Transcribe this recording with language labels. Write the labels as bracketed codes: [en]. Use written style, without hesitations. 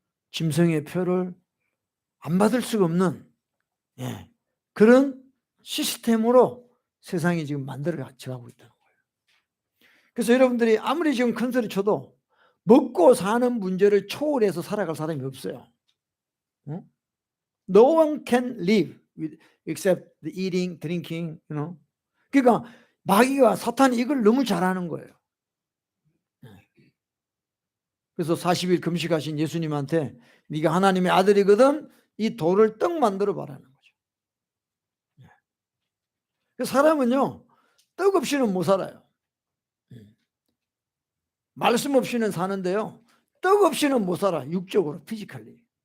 [ko] 짐승의 표를 안 받을 수가 없는 그런 시스템으로 세상이 지금 만들어가고 있다는 거예요. 그래서 여러분들이 아무리 지금 큰 소리 쳐도 먹고 사는 문제를 초월해서 살아갈 사람이 없어요. [en] No one can live except the eating, drinking, [ko] 그러니까 마귀가 사탄이 이걸 너무 잘하는 거예요. 그래서 40일 금식하신 예수님한테 네가 하나님의 아들이거든 이 돌을 떡 만들어 봐라는 거죠. 사람은요 떡 없이는 못 살아요. 말씀 없이는 사는데요 떡 없이는 못 살아. 육적으로 피지컬리.